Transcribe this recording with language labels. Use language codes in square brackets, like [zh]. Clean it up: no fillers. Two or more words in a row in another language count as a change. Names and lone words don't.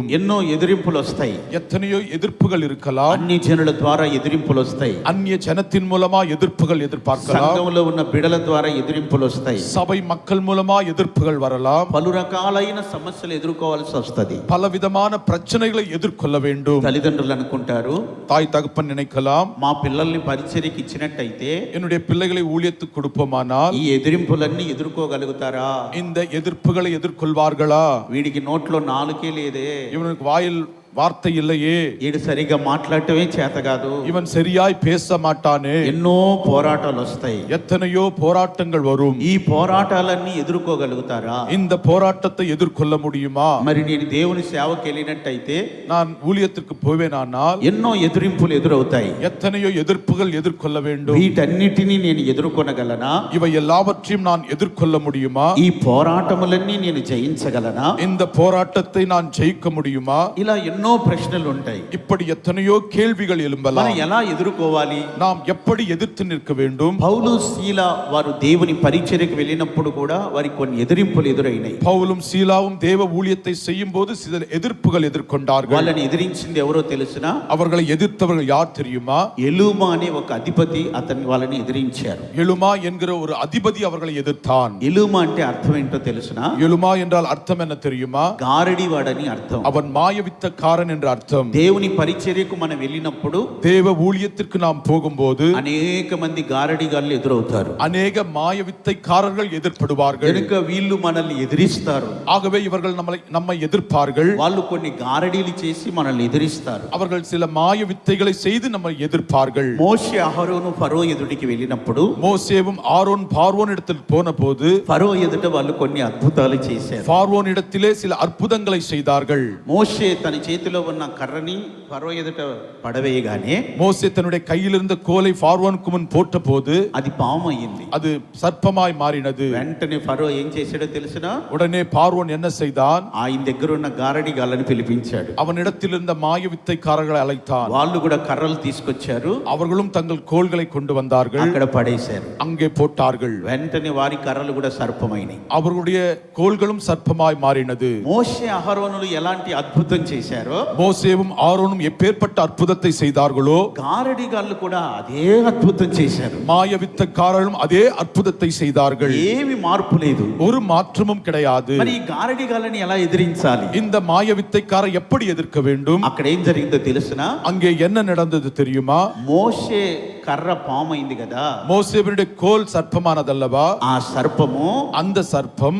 [te] ఎన్నో ఎదిరింపులు వస్తాయి, [ta] எத்தனையோ எதிர்ப்புகள் இருக்கலாம். [te] అన్ని జనుల ద్వారా ఎదిరింపులు వస్తాయి, [ta] அந்நிய ஜனத்தின் மூலமா எதிர்ப்புகள் எதிர்பார்க்கலாம். [te] సంఘంలో ఉన్న బిడల ద్వారా ఎదిరింపులు వస్తాయి, [ta] சபை மக்கள் மூலமா எதிர்ப்புகள் வரலாம். [te] పలు రకాలైన సమస్యలు ఎదుర్కోవాల్సి వస్తది. [ta] பலவிதமான பிரச்சனைகளை எதிர்கொள்ள வேண்டும். [te] తల్లిదండ్రులు అనుకుంటారు, [ta] தாய் தகப்பன் நினைக்கலாம், [te] మా పిల్లల్ని పరిచర్యకి ఇచ్చినట్టయితే [ta] என்னுடைய பிள்ளைகளை ஊழியத்துக்கு கொடுப்போமானால் [te] ఈ ఎదిరింపులన్నీ ఎదుర్కోగలుగుతారా? [ta] இந்த எதிர்ப்புகளை எதிர்கொள்வார்களா? [te] వీడికి నోట్లో నాలుకే లేదే, [ta] இவனுக்கு வாயில் வார்த்தை இல்லையே, [te] వీడు సరిగా మాట్లాడటమే చేత కాదు, [ta] இவன் சரியாய் பேச மாட்டானே. [te] ఎన్నో పోరాటాలు వస్తాయి. [ta] எத்தனையோ போராட்டங்கள் வரும். [te] ఈ పోరాటాలన్నీ ఎదుర్కోగలుగుతారా? [ta] இந்த போராட்டத்தை எதிர்கொள்ள முடியுமா? [te] మరి నేను దేవుని సేవకి వెళ్ళినట్టయితే [ta] நான் ஊழியத்திற்கு போவேனானால் [te] ఎన్నో ఎదిరింపులు ఎదురవుతాయి. [ta] எத்தனையோ எதிர்ப்புகள் எதிர்கொள்ள வேண்டும். [te] వీటన్నిటినీ నేను ఎదుర్కొనగలనా? [ta] இவை எல்லாவற்றையும் நான் எதிர்கொள்ள முடியுமா? [te] ఈ పోరాటములన్నీ నేను జయించగలనా? [ta] இந்த போராட்டத்தை நான் ஜெயிக்க முடியுமா? [te] ఇలా ఎన్నో ప్రశ్నలు ఉంటాయి. [ta] இப்படி எத்தனையோ கேள்விகள் [te] మనం [ta] எழும்பலாம். [te] ఎలా ఎదుర్కోవాలి? [ta] நாம் எப்படி எதிர்த்து நிற்க வேண்டும்? [te] పౌలు శీల వారు దేవుని పరిచర్యకు వెళ్ళినప్పుడు కూడా వారికి కొన్ని ఎదిరింపులు ఎదురైనాయి. [ta] பவுலும் சீலாவும் தேவ ஊழியத்தை செய்யும் போது சில எதிர்ப்புகள் எதிர்கொண்டார்கள். [te] వాళ్ళని ఎదిరించింది ఎవరో తెలుసునా? [ta] அவர்களை எதிர்த்தவர்கள் யார் தெரியுமா? [te] ఎలుమా అనే ఒక అధిపతి వాళ్ళని ఎదిరించారు. [ta] எலுமா என்கிற ஒரு அதிபதி அவர்களை எதிர்த்தான். [te] ఎలుమా అంటే అర్థం ఏంటో తెలుసునా? [ta] எலுமா என்றால் అర్థம் என்ன தெரியுமா? [te] గారడివాడని అర్థం. [ta] அவன் மாயவித்தக்காரன் என்ற அர்த்தம். [te] దేవుని పరిచర్యకు మనం వెళ్ళినప్పుడు, [ta] தேவ ஊழியத்திற்கு நாம் போகும்போது [te] అనేక మంది గారడిగాళ్ళు ఎదురవుతారు. [ta] அநேக மாயவித்தைக்காரர்கள் எதிர்ப்படுவார்கள். [te] కనుక వీళ్ళు మనల్ని ఎదిరిస్తారు. [ta] ஆகவே இவர்கள் நம்மை எதிர்ப்பார்கள். [te] వాళ్ళు కొన్ని గారడీలు చేసి మనల్ని ఎదిరిస్తారు. [ta] அவர்கள் சில மாய வித்தைகளை செய்து நம்மை எதிர்ப்பார்கள். [te] మోషే అహరోను ఫరో ఎదుటికి వెళ్ళినప్పుడు, [ta] மோசேவும் ஆரோன் பார்வோன் இடத்தில் போன போது [te] ఫరో ఎదుట వాళ్ళు కొన్ని అద్భుతాలు చేశారు. [ta] பார்வோன் இடத்திலே சில அற்புதங்களை செய்தார்கள். [te] మోషే తన చేతిలో ఉన్న కర్రని ఫరో ఎదుట పడవేయగానే, [ta] மோசே தன்னுடைய கையில் இருந்த கோலை பார்வோனுக்கு முன் போட்ட போது [te] అది పాము అయ్యింది. [ta] அது சர்ப்பமாய் மாறினது. [te] వెంటనే ఫరో ఏం చేశాడో తెలుసునా? [ta] உடனே பார்வோன் என்ன செய்தான்? [te] ఆయన దగ్గర ఉన్న గారడి గాళ్ళని పిలిపించాడు. [ta] அவனிடத்தில் இருந்த மாய வித்தைக்காரர்களை அழைத்தான். [te] వాళ్ళు కూడా కర్రలు తీసుకొచ్చారు. [ta] அவர்களும் தங்கள் கோல்களை கொண்டு வந்தார்கள். [te] అక్కడ పడేశారు. [ta] அங்கே போட்டார்கள். [te] వెంటనే వారి కర్రలు కూడా సర్పమైనాయి. [ta] அவர்களுடைய கோல்களும் சர்ப்பமாய் மாறினது. [te] మోషే అహరోనులు ఎలాంటి అద్భుతం చేశారు? చేశారో, [ta] மோசேவும் ஆரோனும் எப்பேற்பட்ட அற்புதத்தை செய்தார்களோ, [te] గారడిగాళ్ళు కూడా అదే అద్భుతం చేశారు. [ta] மாயவித்தக்காரர்களும் அதே அற்புதத்தை செய்தார்கள். [te] ఏమి మార్పు లేదు. [ta] ஒரு மாற்றமும் கிடையாது. [te] మరి ఈ గారడిగాళ్ళని ఎలా ఎదిరించాలి? [ta] இந்த மாயவித்தைக்காரை எப்படி எதிர்க்க வேண்டும்? [te] అక్కడ ఏం జరిగిందో తెలుసునా? [ta] அங்கே என்ன நடந்தது தெரியுமா? [te] మోషే కర్ర పాము అయింది కదా, [ta] மோசேவினுடைய கோல் சர்ப்பமானதல்லவா? [te] ఆ సర్పము, [ta] அந்த சர்ப்பம்